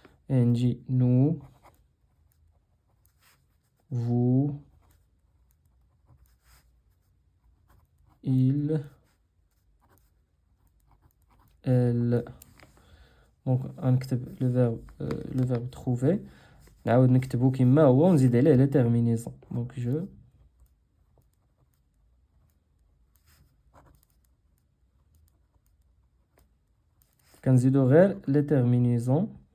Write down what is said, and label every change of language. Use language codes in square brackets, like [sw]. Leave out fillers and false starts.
[fr] Et on dit nous, vous, il, elle. Donc on [ar] نكتب [fr] le verbe trouver. [ar] نعاود نكتبو كيما هو ونزيد عليه [fr] les terminaisons. Donc je, [ar] كنزيدو غير [fr] les terminaisons.